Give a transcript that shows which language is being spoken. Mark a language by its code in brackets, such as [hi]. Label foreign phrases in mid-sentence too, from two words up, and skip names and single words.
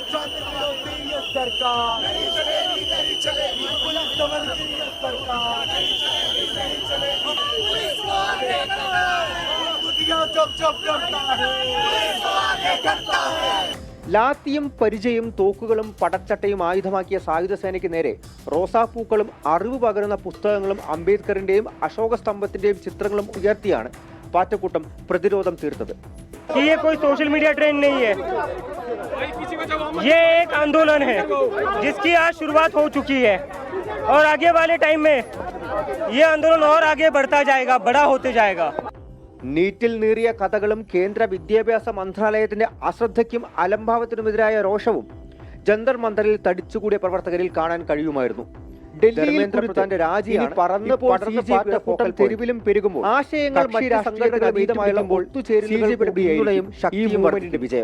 [ml] ലാത്തിയും പരിചയും തോക്കുകളും പടച്ചട്ടയും ആയുധമാക്കിയ സായുധ സേനയ്ക്ക് നേരെ റോസാപ്പൂക്കളും അറിവ് പകരുന്ന പുസ്തകങ്ങളും അംബേദ്കറിന്റെയും അശോക സ്തംഭത്തിന്റെയും ചിത്രങ്ങളും ഉയർത്തിയാണ് പാറ്റക്കൂട്ടം പ്രതിരോധം തീർത്തത്. [hi] ये कोई [en] social media trend [hi] नहीं है, ये एक आंदोलन है जिसकी आज शुरुआत हो चुकी है और आगे वाले टाइम में ये आंदोलन और आगे बढ़ता जाएगा, बड़ा होते जाएगा. [ml] നീറ്റിൽ നീറിയ കഥകളും കേന്ദ്ര വിദ്യാഭ്യാസ മന്ത്രാലയത്തിന്റെ അശ്രദ്ധയ്ക്കും അലംഭാവത്തിനുമെതിരായ രോഷവും ജന്തർ മന്ദറിൽ തടിച്ചുകൂടിയ പ്രവർത്തകരിൽ കാണാൻ കഴിയുമായിരുന്നു. ധർമ്മേന്ദ്ര പ്രധാന്റെ രാജിയാണ് പറന്ന് പടർന്ന് പാറ്റക്കൂട്ടം തെരുവിലും പെരുകുമ്പോൾ ആശയങ്ങൾ മറ്റ് സംഘടനകളുമായുള്ള ഒത്തുചേരലുകളുടെയും ശക്തിയും വിജയം.